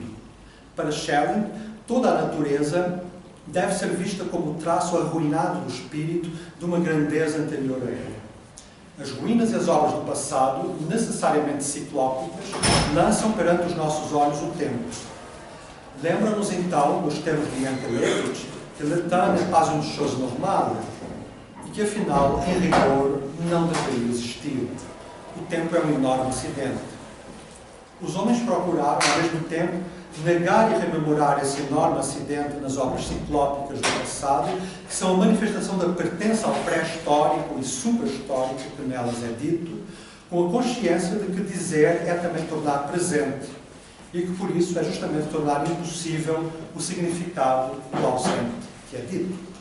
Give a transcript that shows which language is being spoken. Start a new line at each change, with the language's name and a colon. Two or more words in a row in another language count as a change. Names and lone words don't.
Portuguese: Para Schelling, toda a natureza deve ser vista como o traço arruinado do espírito de uma grandeza anterior a ela. As ruínas e as obras do passado, necessariamente ciclópicas, lançam perante os nossos olhos o tempo. Lembra-nos então, nos termos de Yankelevich, que
French: le temps n'est pas une chose normale
Portuguese: e que, afinal, em rigor, não deveria existir. O tempo é um enorme acidente. Os homens procuraram, ao mesmo tempo, negar e rememorar esse enorme acidente nas obras ciclópicas do passado, que são a manifestação da pertença ao pré-histórico e super-histórico que nelas é dito, com a consciência de que dizer é também tornar presente e que, por isso, é justamente tornar impossível o significado do ausente que é dito.